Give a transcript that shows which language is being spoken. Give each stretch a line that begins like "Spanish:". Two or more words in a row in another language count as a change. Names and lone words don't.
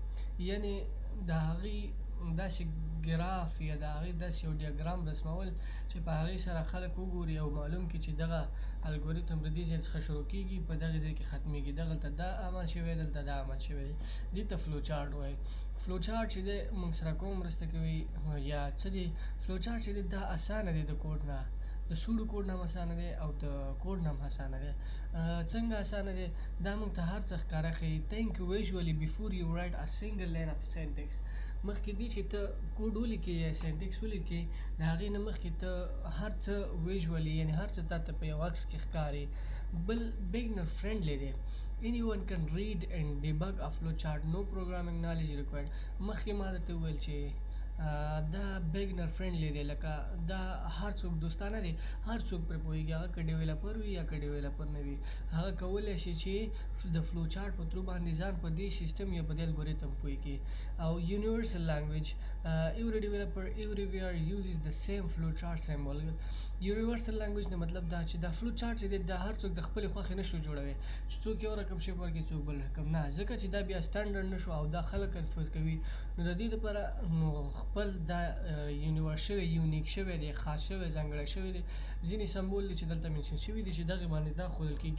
Pashto: یعنې د هغې داسې ګراف یا د هغې داسې یو ډیاګرام رسمول چې په هغې سره خلک وګوري او معلوم کړي چې دغه الګوریتم د دې ځای څخه شروع کېږي، په دغې ځای کې ختمېږي، دغلته دا عمل شوی، دلته دا عمل شوی دی. دې ته
English: flow chart
Pashto: وایي.
English: flow chart
Pashto: چې دی موږ سره کوم مرسته کوي یا څه دی؟
English: flow chart
Pashto: چې دی دا اسانه دی د کوډ نه، د
English: pseudo code
Pashto: نه هم اسانه دی او د کوډ نه هم اسانه دی. څنګه اسانه دی؟ دا موږ ته هر څه ښکاره ښیي.
English: think visually before you write a single line of syntax.
Pashto: مخکې دې چې ته کوډ ولیکې یا سینټکس ولیکې د هغې نه مخکې ته هر څه ویژولي یعنې هر څه تا ته په یو عکس کې ښکاري. بل
English: beginner friendly
Pashto: دی.
English: Anyone can read and debug a flowchart, no programming knowledge required.
Pashto: مخکې ما درته وویل چې دا
English: beginner friendly
Pashto: دی، لکه دا هر څوک دوستانه دی، هر څوک پرې پوهېږي، هغه که ډیولپر وي یا که ډیولپر نه وي، هغه کولی شي چې د
English: flow chart
Pashto: په ترو باندې ځان په دې سیسټم یا په دې الګوریتم پوه کړي.
English: او universal language every developer everywhere uses the same flow chart symbol. universal language
Pashto: نه مطلب دا چې دا
English: flow chart
Pashto: چې دی دا هر څوک د خپلې خوښې نه شو جوړوی چې څوک یو رقم شیپ ورکړي څوک بل رقم نه، ځکه چې دا بیا سټنډرډ نه شو او دا خلک کنفیوز کوي. نو د دې دپاره خپل دا یونیورس شوی، یونیک شوی دی، خاص شوی، ځانګړی شوی دی. ځینې سمبول دي چې دلته منشن شوي دي چې دغې باندې دا ښودل کېږي.